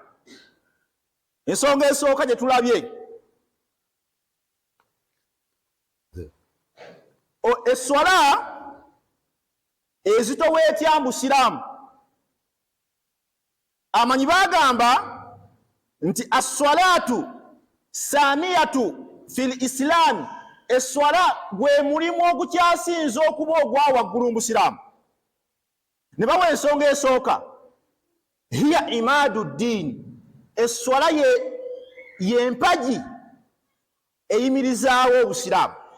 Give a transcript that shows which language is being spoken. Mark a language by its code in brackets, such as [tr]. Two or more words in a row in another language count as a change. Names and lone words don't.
[lg] Ensonga esooka gye tulabye, eswala ezitoweetya mu Busiraamu. Amanyi bagamba nti [ar] الصلاة سنية في الإسلام, [lg] eswala gwe mulimu ogukyasinza okuba ogwa waggulu mu Busiraamu. Ne bawa ensonga esooka, [ar] هي عماد الدين, [lg] eswala y'empagi eyimirizaawo Obusiraamu.